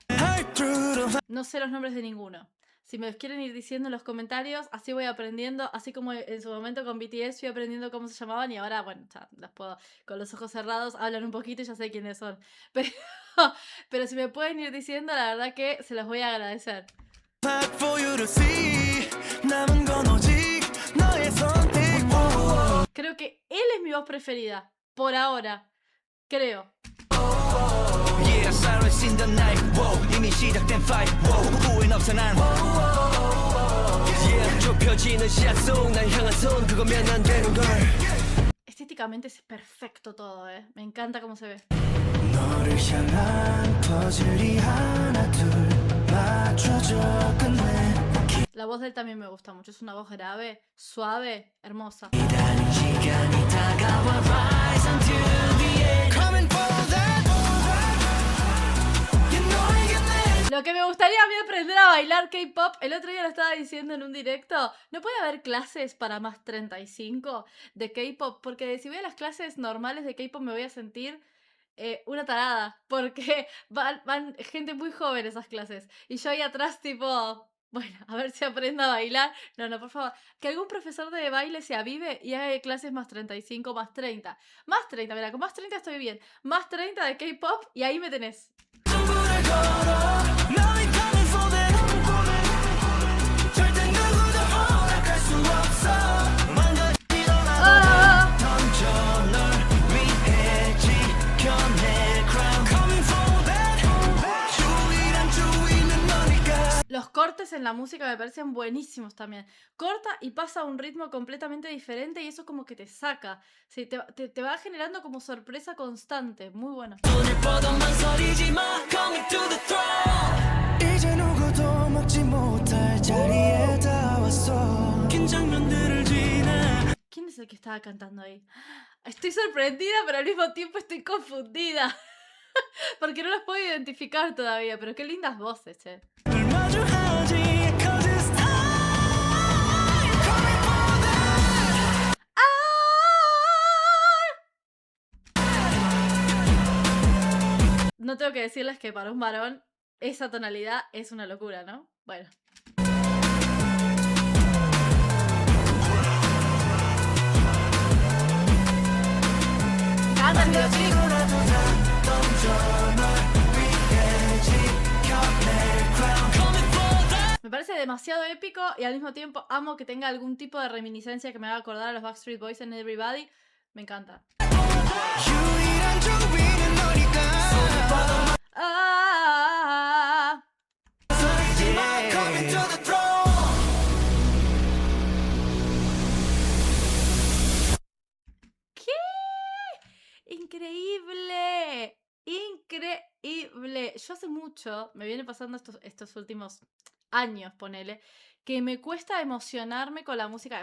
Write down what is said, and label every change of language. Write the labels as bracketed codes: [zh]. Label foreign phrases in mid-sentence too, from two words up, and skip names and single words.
[es] No sé los nombres de ninguno. Si me los quieren ir diciendo en los comentarios, así voy aprendiendo, así como en su momento con BTS fui aprendiendo cómo se llamaban y ahora, bueno, ya las puedo, con los ojos cerrados, hablan un poquito y ya sé quiénes son. Pero si me pueden ir diciendo, la verdad que se los voy a agradecer. [en] Back for you to see. [ko] 남은 건 오직 너의 선택. [es] Creo que él es mi voz preferida. Por ahora. Creo. [en] Yeah, silence in the night. Whoa, [ko] 이미 시작된 fight. Whoa, 후회는 없어 난. Yeah, 좁혀지는 시야 속 날 향한 손 그거면 안 되는 걸. [es] Estéticamente es perfecto todo, ¿eh? Me encanta cómo se ve. [ko] 너를 향한 퍼즐이 하나 둘 맞춰져 끝내. [es] La voz de él también me gusta mucho. Es una voz grave, suave, hermosa. [ko] 기다린 시간이 다가와 [en] rise until the end. Coming for that. You know I get that. [es] Lo que me gustaría a mí aprender a bailar K-pop, el otro día lo estaba diciendo en un directo, ¿no puede haber clases para más 35 de K-pop? Porque si voy a las clases normales de K-pop me voy a sentir una tarada, porque van gente muy joven esas clases. Y yo ahí atrás tipo, bueno, a ver si aprendo a bailar. No, no, por favor. Que algún profesor de baile se avive y haga clases más 35, más 30. Más 30, mira, con más 30 estoy bien. Más 30 de K-pop y ahí me tenés. [ko] 전부를 걸어 너의 [en] coming for that. [ko] 절대 누구도 허락할 수 없어. 망가지더라도 던져 널 위해 지켜내 crown. [en] Coming for that. [ko] 주위란 주위는 너니까. [es] Los cortes en la música me parecen buenísimos también. Corta y pasa a un ritmo completamente diferente y eso como que te saca. Sí, te va generando como sorpresa constante. Muy bueno. [ko] 손을 뻗어 망설이지 마. [en] Coming to the throne. [ko] 이제 누구도 막지 못할 자리에 다 왔어. 긴 장면들을 지나. [es] ¿Quién es el que estaba cantando ahí? Estoy sorprendida, pero al mismo tiempo estoy confundida. Porque no los puedo identificar todavía, pero qué lindas voces, che. [ko] 널 마주하지 [en] 'cause it's time. Coming for that. [es] No tengo que decirles que para un varón esa tonalidad es una locura, ¿no? Bueno. Cántale. [ko] 망가지더라도 다 던져 널 위해 지켜낼 crown. [en] Coming for that. [es] Me parece demasiado épico y al mismo tiempo amo que tenga algún tipo de reminiscencia que me haga acordar a los Backstreet Boys en Everybody. Me encanta. [ko] 유일한 주위는 너니까. Ah, [en] Yeah. Coming to the throne. [es] ¿qué? Increíble. Increíble. Yo hace mucho, me viene pasando estos últimos años, ponele, que me cuesta emocionarme con la música.